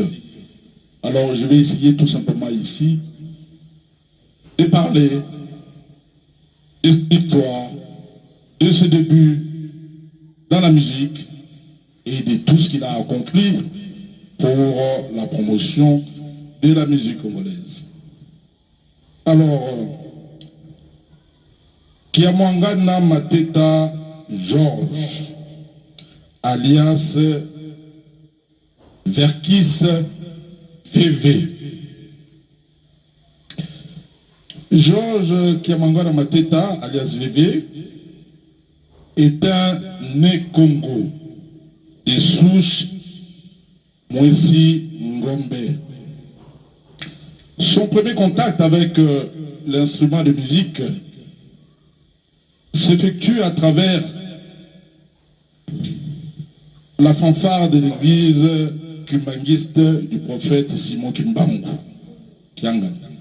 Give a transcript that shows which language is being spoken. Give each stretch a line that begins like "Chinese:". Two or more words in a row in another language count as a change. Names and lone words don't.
French: Alors je vais essayer tout simplement ici de parler de cette histoire, de ce début dans la musique et de tout ce qu'il a accompli pour la promotion de la musique congolaise. Alors, Kiamangana Mateta Georges, alias Verkis VV. Georges Kiamangana Mateta, alias VV, est un né Congo, des souches Mwesi Ngombe. Son premier contact avec l'instrument de musique s'effectue à travers la fanfare de l'église kimbangiste du prophète Simon Kimbangu, Kiangana.